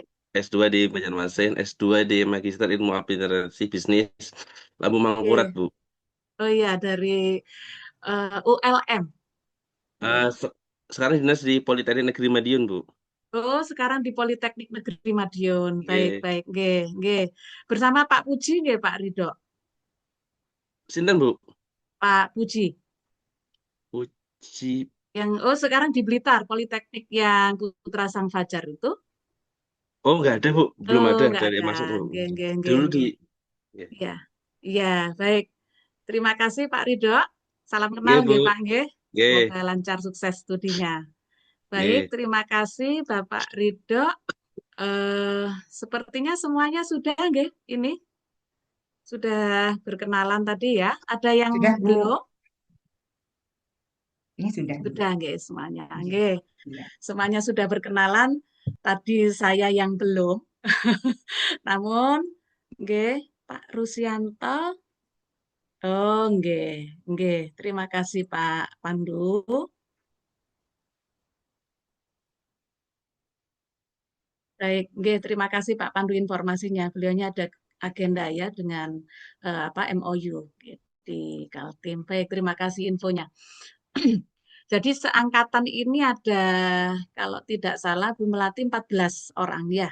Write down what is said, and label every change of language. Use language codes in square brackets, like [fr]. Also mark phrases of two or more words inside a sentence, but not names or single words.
[id] S2 di Banjarmasin, S2 di Magister Ilmu Administrasi Bisnis Labu Mangkurat Bu. Oh iya, dari ULM. Sekarang dinas di Politeknik Negeri Madiun Bu. Oh, sekarang di Politeknik Negeri Madiun. Nggih. Baik, nggih, nggih. Bersama Pak Puji nggih, Pak Ridho. Sinten Bu? Pak Puji. Puji. Sekarang di Blitar, Politeknik yang Putra Sang Fajar itu. Oh, nggak ada Bu, belum ada Nggak dari ada. masuk Bu. Nggih, Dulu nggih. di Iya. Iya, baik. Terima kasih Pak Ridho. Salam kenal Bu. nggih, Pak nggih. Nggih. Semoga lancar sukses studinya. Baik, terima kasih Bapak Ridho. Sepertinya semuanya sudah nggih ini. Sudah berkenalan tadi ya. Ada yang Sudah, Bu. belum? Ini sudah. Sudah nggih semuanya. Nggih. Semuanya sudah berkenalan. Tadi saya yang belum. Namun nggih, Pak Rusianto. Oh, nggih, nggih. Terima kasih Pak Pandu. Baik, nggih, terima kasih Pak Pandu informasinya. Beliaunya ada agenda ya dengan MOU di Kaltim. Baik, terima kasih infonya. Jadi seangkatan ini ada, kalau tidak salah Bu Melati 14 orang ya.